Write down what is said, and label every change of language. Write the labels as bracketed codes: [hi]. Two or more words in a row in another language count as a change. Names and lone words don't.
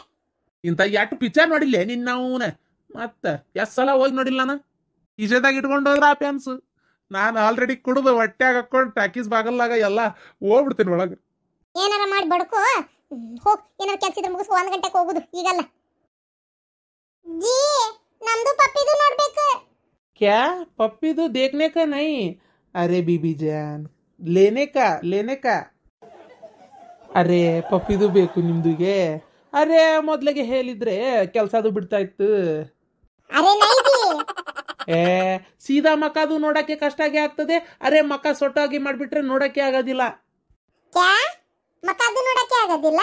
[kn] ಇಂಥ ಎಷ್ಟು ಪಿಕ್ಚರ್ ನೋಡಿಲ್ಲ ನಿನ್ನ ಅವನ. ಮತ್ತೆ ಎಷ್ಟು ಸಲ ಹೋಗಿ ನೋಡಿಲ್ಲ ನಾನು. ಈಜೆದಾಗ ಇಟ್ಕೊಂಡು ಹೋದ್ರ ಆ ಪ್ಯಾನ್ಸು. ನಾನು ಆಲ್ರೆಡಿ ಕುಡಿದು ಹೊಟ್ಯಾಗ ಹಾಕೊಂಡು ಟಾಕೀಸ್ ಬಾಗಲ್ಲಾಗ ಎಲ್ಲ ಹೋಗ್ಬಿಡ್ತೀನಿ ಒಳಗೆ. ಏನಾರ ಮಾಡಿ ಬಡ್ಕೋ. ಹೋಗ್, ಏನಾರ ಕೆಲ್ಸ ಇದ್ರೆ ಮುಗಿಸ್ಕೊ. 1 ಗಂಟೆಗೆ ಹೋಗುದು ಈಗಲ್ಲ. ಜೀ, ನಮ್ದು ಪಪ್ಪಿದು ನೋಡ್ಬೇಕು. [hi] क्या पप्पी तो देखने का नहीं. अरे बीबी जान, लेने का. [kn] ಅರೆ ಪಪ್ಪಿದು ಬೇಕು ನಿಮ್ದುಗೆ. ಅರೆ ಮೊದ್ಲಿಗೆ ಹೇಳಿದ್ರೆ ಕೆಲ್ಸದು ಬಿಡ್ತಾ ಇತ್ತು. [hi] अरे नहीं जी. [kn] ಸೀದಾ ಮಕದು ನೋಡಕ್ಕೆ ಕಷ್ಟ ಆಗಿ ಆಗ್ತದೆ. ಅರೆ ಮಕ ಸೊಟ್ಟಾಗಿ ಮಾಡ್ಬಿಟ್ರೆ ನೋಡಕ್ಕೆ ಆಗೋದಿಲ್ಲ. ಕ್ಯಾ ಮಕದು ನೋಡಕ್ಕೆ ಆಗೋದಿಲ್ಲ?